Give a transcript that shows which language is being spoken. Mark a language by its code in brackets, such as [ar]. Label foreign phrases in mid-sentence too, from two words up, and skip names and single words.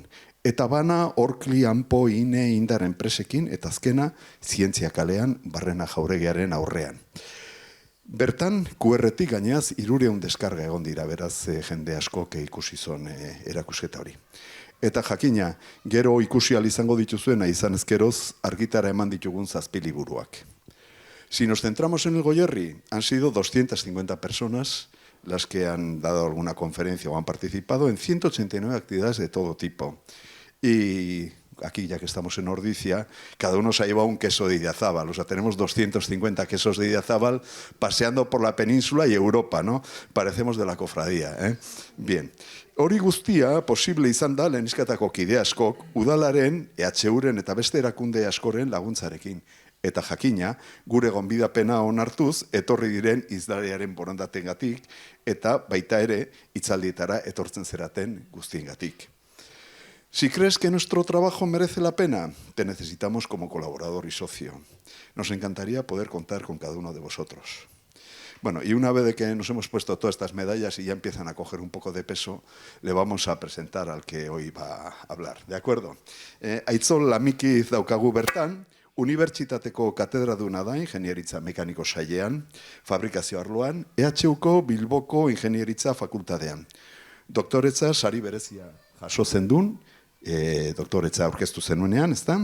[eu] Eta bana Orkli, Anpo, Ine, Indar enpresekin, eta azkena Zientzia kalean Barrena Jauregiaren aurrean. Bertan, QR-tik gainaz 300 deskarga egon dira, beraz jende asko ikusi zon erakusketa hori. Eta jakina, gero ikusi ahal izango dituzuena izan ezkeroz argitara eman ditugun 7 liburuak. [es] Si nos centramos en el Goierri, han sido 250 personas las que han dado alguna conferencia o han participado en 189 actividades de todo tipo. Y aquí, ya que estamos en Ordizia, cada uno se ha llevado un queso de Idiazábal. O sea, tenemos 250 quesos de Idiazábal paseando por la península y Europa, ¿no? Parecemos de la cofradía, ¿eh? Bien. [eu] Hori guztia posible izan da lehenizketako kide askok, udalaren, EHUren eta beste erakunde askoren laguntzarekin. Eta jakina, gure gonbidapena onartuz, etorri diren izdariaren borondatengatik, eta baita ere, hitzaldietara etortzen zeraten guztiengatik. [es] Si crees que nuestro trabajo merece la pena, te necesitamos como colaborador y socio. Nos encantaría poder contar con cada uno de vosotros. Bueno, y una vez de que nos hemos puesto todas estas medallas y ya empiezan a coger un poco de peso, le vamos a presentar al que hoy va a hablar, ¿de acuerdo? [eu] Aitzol Lamikiz daukagu bertan, Unibertsitateko katedraduna da Ingenieritza Mekaniko sailean, fabrikazio arloan, EHUko Bilboko Ingenieritza fakultatean. Doktoretza sari berezia jaso zendun, doktoretza aurkeztu zenuenean, ezta?